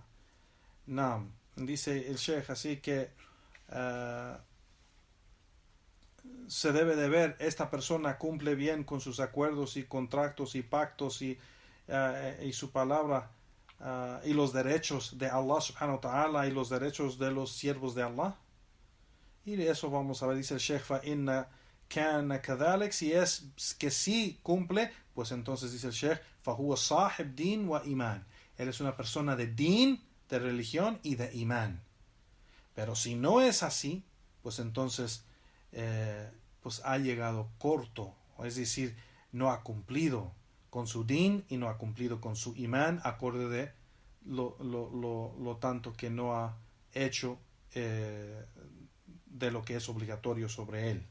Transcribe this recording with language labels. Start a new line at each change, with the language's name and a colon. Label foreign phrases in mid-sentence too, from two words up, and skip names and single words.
Spanish: Dice el Sheikh así que se debe de ver, esta persona cumple bien con sus acuerdos y contratos y pactos y su palabra y los derechos de
Arabic: الله سبحانه وتعالى
Spanish: y los derechos de los siervos de Allah. Y de eso vamos a ver, dice el Sheikh,
Arabic: فَإِنَّ كَانَ كَذَلِكَ,
Spanish: si es que sí cumple, pues entonces dice el Sheikh,
Arabic: فَهُوَ صَاحِبْ دِينْ وَإِيمَانٍ,
Spanish: él es una persona de din, de religión y de imán. Pero si no es así, pues entonces pues ha llegado corto, es decir, no ha cumplido con su din y no ha cumplido con su imán, acorde de lo tanto que no ha hecho de lo que es obligatorio sobre él.